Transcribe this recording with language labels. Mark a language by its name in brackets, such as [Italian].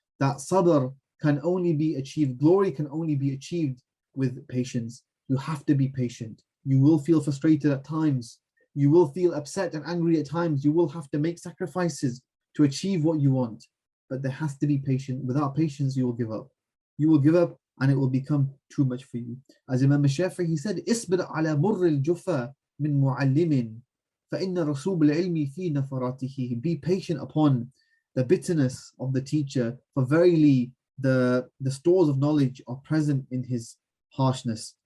[English] That sabr can only be achieved, glory can only be achieved with patience. You have to be patient. You will feel frustrated at times. You will feel upset and angry at times. You will have to make sacrifices to achieve what you want. But there has to be patience. Without patience, you will give up. You will give up and it will become too much for you. As Imam Shafi'i, he said, [Arabic] اصبر على مر الجفا من معلم فإن رسوب العلم في نفراته. [English] Be patient upon the bitterness of the teacher, for verily the stores of knowledge are present in his harshness.